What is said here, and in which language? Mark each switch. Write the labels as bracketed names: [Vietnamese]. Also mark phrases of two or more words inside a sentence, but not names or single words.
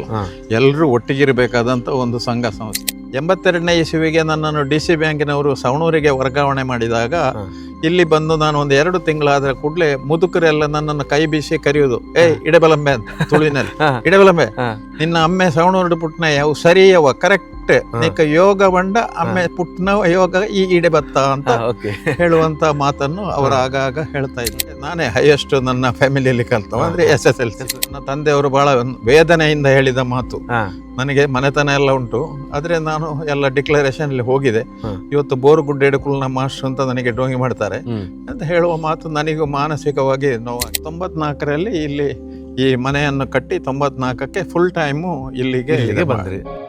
[Kannada] ಎಲ್ಲರೂ ಒಟ್ಟಿಗಿರಬೇಕಾದಂತ ಒಂದು ಸಂಘ ಸಂಸ್ಥೆ. 82ನೇ ಇಸವಿಗೆ ನನ್ನನ್ನು DC ಬ್ಯಾಂಕಿನವರು ಸವಣೂರಿಗೆ ವರ್ಗಾವಣೆ ಮಾಡಿದಾಗ ಇಲ್ಲಿ ಬಂದು ನಾನು ಒಂದು 2 ತಿಂಗಳಾದ ಕೂಡಲೇ ಮುದುಕರೆಲ್ಲ ನನ್ನನ್ನು ಕೈ ಬೀಸಿ ಕರೆಯುವುದು, ಇಡಬಲಂಬೆ ಅಂತ ತುಳುವಿನಲ್ಲಿ, [Tulu] ಇಡಬಲಂಬೆ ನಿನ್ನ ಅಮ್ಮೆ ಸವಣೂರು ಪುಟ್ನ ಯಾವ ಸರಿಯವ ಕರೆಕ್ಟ್ ನೀಕ ಯೋಗ ಬಂಡ ಅಮ್ಮೆ ಪುಟ್ನ ಯೋಗ ಈ ಇಡೆ ಬತ್ತ [Kannada] ಅಂತ ಹೇಳುವಂತ ಮಾತನ್ನು ಅವರು ಆಗಾಗ ಹೇಳ್ತಾ ಇದ್ದಾರೆ. ನಾನೇ ಹೈಯೆಸ್ಟ್ ನನ್ನ ಫ್ಯಾಮಿಲಿಯಲ್ಲಿ ಕಲ್ತವ ಅಂದ್ರೆ SSLC. ನನ್ನ ತಂದೆಯವರು ಬಹಳ ವೇದನೆಯಿಂದ ಹೇಳಿದ ಮಾತು. ನನಗೆ ಮನೆತನ ಎಲ್ಲ ಉಂಟು, ಆದ್ರೆ ನಾನು ಎಲ್ಲ ಡಿಕ್ಲರೇಷನ್ ಅಲ್ಲಿ ಹೋಗಿದೆ. ಇವತ್ತು ಬೋರುಗುಡ್ಡೆಡುಕುಲ್ನ ಮಾಸ್ಟರ್ ಅಂತ ನನಗೆ ಡೋಂಗಿ ಮಾಡ್ತಾರೆ ಅಂತ ಹೇಳುವ ಮಾತು ನನಗೂ ಮಾನಸಿಕವಾಗಿ ನೋವಾಗಿ 94ರಲ್ಲಿ ಇಲ್ಲಿ ಈ ಮನೆಯನ್ನು ಕಟ್ಟಿ 94ಕ್ಕೆ [English] full time [Kannada] ಇಲ್ಲಿಗೆ ಬಂದ್ರಿ.